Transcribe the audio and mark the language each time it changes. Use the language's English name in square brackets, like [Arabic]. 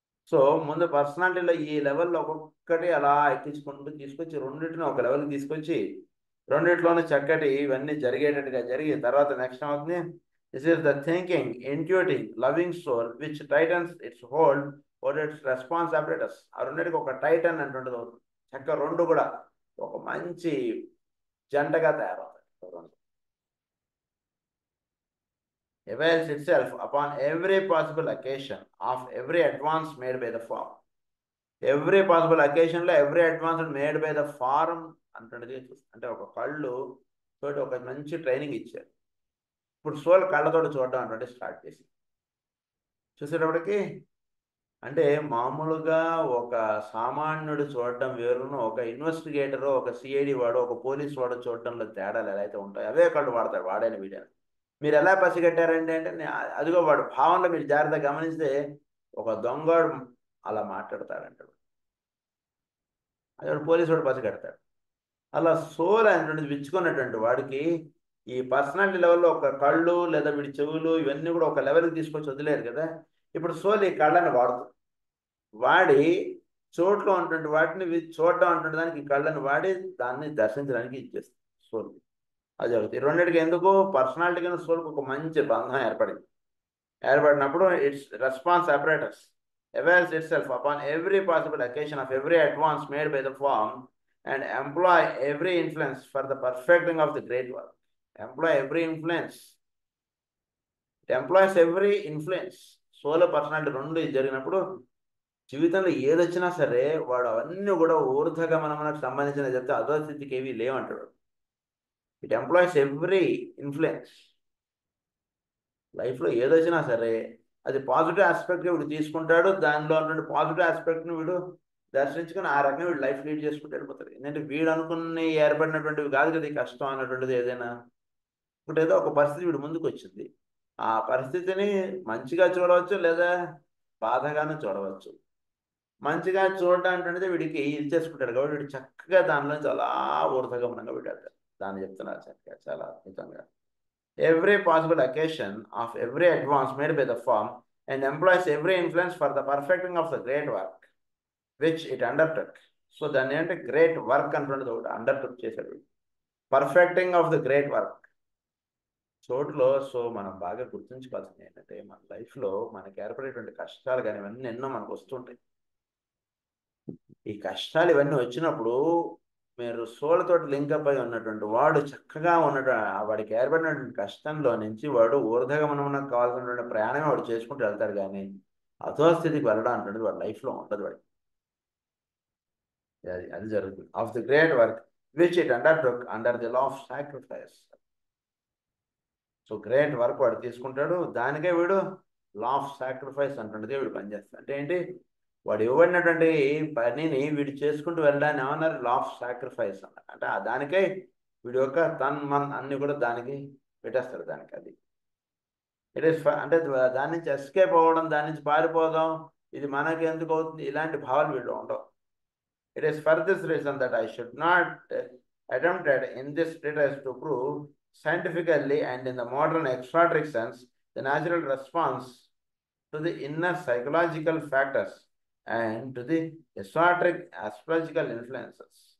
[Telugu] So ముందు పర్సనాలిటీలో ఈ లెవెల్లో ఒక్కొక్కటి అలా ఎక్కించుకుంటూ తీసుకొచ్చి రెండింటిని ఒక లెవెల్కి తీసుకొచ్చి రెండింటిలోనూ చక్కటి ఇవన్నీ జరిగేటట్టుగా జరిగి తర్వాత నెక్స్ట్ అవుతుంది. [English] This is the thinking, intuiting, loving soul which tightens its hold over its response operators. [Telugu] ఆ రెండింటికి ఒక టైటన్ అంటుంటుంది అవుతుంది. చక్క రెండు కూడా ఒక మంచి జంటగా తయారవుతాయి. [English] Avails itself upon every possible occasion of every advance made by the form. Every possible occasion లో every advance made by the form అంటున్నది. [Telugu] అంటే ఒక కళ్ళు తోటి ఒక మంచి ట్రైనింగ్ ఇచ్చారు. ఇప్పుడు సోల్ కళ్ళతోటి చూడడం అంటే స్టార్ట్ చేసి చూసేటప్పటికి అంటే మామూలుగా ఒక సామాన్యుడు చూడడం వేరును ఒక ఇన్వెస్టిగేటరు, ఒక సిఐడి వాడు, ఒక పోలీస్ వాడు చూడడంలో తేడాలు ఎలా అయితే ఉంటాయో అవే కళ్ళు వాడతాడు వాడైన వీడియో. మీరు ఎలా పసిగట్టారంటే అంటే అదిగో వాడు భావంలో మీరు జాగ్రత్తగా గమనిస్తే ఒక దొంగడు అలా మాట్లాడతాడంటాడు, అది వాడు పోలీసు వాడు పసిగడతాడు. అలా సోల్ అనేటువంటిది విచ్చుకున్నటువంటి వాడికి ఈ పర్సనాలిటీ లెవెల్లో ఒక కళ్ళు లేదా వీడి చెవులు ఇవన్నీ కూడా ఒక లెవెల్కి తీసుకొచ్చి వదిలేరు కదా. ఇప్పుడు సోల్ ఈ కళ్ళని వాడుతుంది, వాడి చోట్లో ఉన్నటువంటి వాటిని చూడడం అంటున్న దానికి ఈ కళ్ళని వాడి దాన్ని దర్శించడానికి ఇచ్చేస్తుంది సోల్. అది జరుగుతుంది. రెండింటికి ఎందుకు పర్సనాలిటీ కింద సోల్కి ఒక మంచి బంధం ఏర్పడినప్పుడు [English] Its response operators avails itself upon every possible occasion of every advance made by the form and employ every influence for the perfecting of the great work. Employ every influence it employs every influence. [Telugu] Solo personality రెండు జరిగినప్పుడు జీవితంలో ఏదొచ్చినా సరే వాడు అవన్నీ కూడా ఊర్ధగమనమునకు సంబంధించిన చెప్తే అధోస్థితికి ఏవి లేవంటాడు. [English] It employs every influence. [Telugu] లైఫ్లో ఏదొచ్చినా సరే అది పాజిటివ్ ఆస్పెక్ట్గా వీడు తీసుకుంటాడు, దానిలో ఉన్నటువంటి పాజిటివ్ ఆస్పెక్ట్ని వీడు దర్శించుకొని ఆ రకంగా వీడు లైఫ్ లీడ్ చేసుకుంటూ వెళ్ళిపోతాడు. ఎందుకంటే వీడు అనుకుని ఏర్పడినటువంటివి కాదు కదా ఈ కష్టం అన్నటువంటిది. ఏదైనా ఇప్పుడు ఏదో ఒక పరిస్థితి వీడు ముందుకు వచ్చింది, ఆ పరిస్థితిని మంచిగా చూడవచ్చు లేదా బాధగానే చూడవచ్చు. మంచిగా చూడడానికి వీడికి ఇది చేసుకుంటాడు కాబట్టి వీడు చక్కగా దానిలో చాలా ఊర్ధగమనంగా వీడాడు. దాన్ని చెప్తున్నారు చక్కగా చాలా అద్భుతంగా. [English] Every possible occasion of every advance made by the firm and employs every influence for the perfecting of the great work which it undertook. [Telugu] So దాన్ని అంటే గ్రేట్ వర్క్ అంటున్నది ఒకటి అండర్టుక్ చేశాడు. [English] perfecting of the great work [Telugu] చోటులో. So మనం బాగా గుర్తుంచుకోవాల్సింది ఏంటంటే మన లైఫ్లో మనకి ఏర్పడేటువంటి కష్టాలు కానీ ఇవన్నీ ఎన్నో మనకు వస్తుంటాయి. ఈ కష్టాలు ఇవన్నీ వచ్చినప్పుడు మీరు సోళ్ళతోటి లింకప్ అయి ఉన్నటువంటి వాడు చక్కగా వాడికి ఏర్పడినటువంటి కష్టంలో నుంచి వాడు ఊర్ధగమనమునకు కావాల్సినటువంటి ప్రయాణమే వాడు చేసుకుంటూ వెళ్తాడు. కానీ అధోస్థితికి వెళ్ళడం అంటున్నది వాడి లైఫ్లో ఉండదు. వాడికి అది జరుగుతుంది. [English] Of the great work which it undertook under the law of sacrifice. [Telugu] So great work వాడు తీసుకుంటాడు, దానికే వీడు లా ఆఫ్ సాక్రిఫైస్ అంటున్నది వీడు పనిచేస్తాడు. అంటే ఏంటి, వాడు ఇవ్వబడినటువంటి పనిని వీడు చేసుకుంటూ వెళ్ళడాన్ని ఏమన్నారు, లా ఆఫ్ సాక్రిఫైస్ అన్నారు. అంటే దానికే వీడి యొక్క మన్ అన్ని కూడా దానికి పెట్టేస్తాడు. దానికి అది ఇట్ ఈస్ అంటే దాని నుంచి ఎస్కేప్ అవ్వడం, దాని నుంచి పారిపోదాం, ఇది మనకి ఎందుకు అవుతుంది, ఇలాంటి భావాలు వీళ్ళు ఉండవు. [English] It is for this reason that I should not attempted in this treatise to prove scientifically and in the modern exoteric sense the natural response to the inner psychological factors and to the esoteric astrological influences.